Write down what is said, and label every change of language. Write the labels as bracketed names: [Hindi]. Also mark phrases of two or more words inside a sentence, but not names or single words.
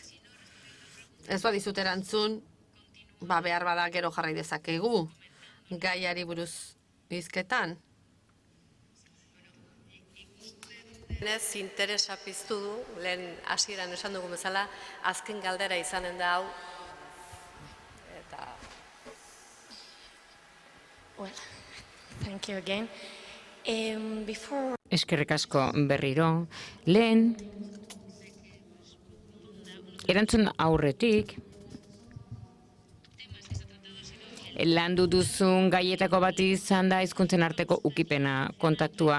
[Basque] Ez badizut erantzun, behar bada gero jarrai dezakegu gaiari buruz hizketan. Ez interesa piztu du, lehen hasieran esan dugu bezala, azken galdera izanen da hau. Eta... [English] Well, thank you again. [Basque] Eskerrik asko berriro. Lehen, erantzun aurretik, landu duzun gaietako bat izan da hizkuntzen arteko ukipena kontaktua.